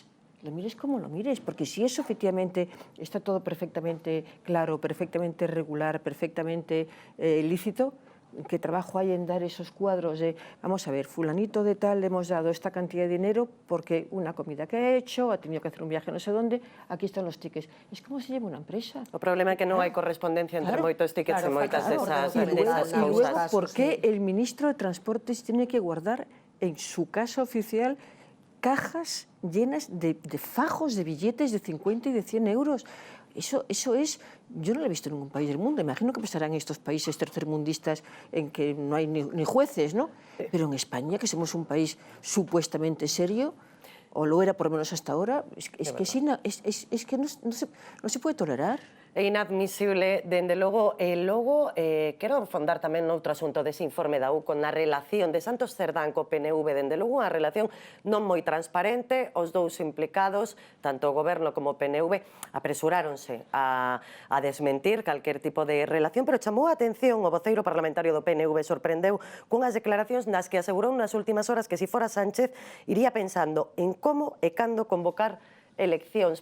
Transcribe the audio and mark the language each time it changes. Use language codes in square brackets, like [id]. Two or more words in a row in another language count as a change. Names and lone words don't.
[es] Lo mires como lo mires, porque si eso efectivamente está todo perfectamente claro, perfectamente regular, perfectamente lícito, ¿qué trabajo hay en dar esos cuadros de, vamos a ver, fulanito de tal le hemos dado esta cantidad de dinero porque una comida que ha hecho, ha tenido que hacer un viaje no sé dónde, aquí están los tickets. Es como se lleva una empresa. [gl] O problema é que non hai correspondencia entre moitos tickets e moitas desas causas. [es] Y luego, ¿por qué sí. el ministro de Transportes tiene que guardar en su casa oficial cajas llenas de fajos de billetes de 50 y de 100 euros? Eso es, yo no lo he visto en ningún país del mundo. Imagino que pasarán en estos países tercermundistas en que no hay ni jueces, ¿no? Pero en España, que somos un país supuestamente serio, o lo era por lo menos hasta ahora, es que no se puede tolerar. [gl] É inadmisible, dende logo, e logo quero fondar tamén noutro asunto dese informe da UCO na relación de Santos Cerdán co PNV, dende logo unha relación non moi transparente, os dous implicados, tanto o Goberno como o PNV, apresuráronse a desmentir calquer tipo de relación, pero chamou a atención o voceiro parlamentario do PNV, sorprendeu cunhas declaracións nas que asegurou nas últimas horas que se fora Sánchez iría pensando en como e cando convocar eleccións.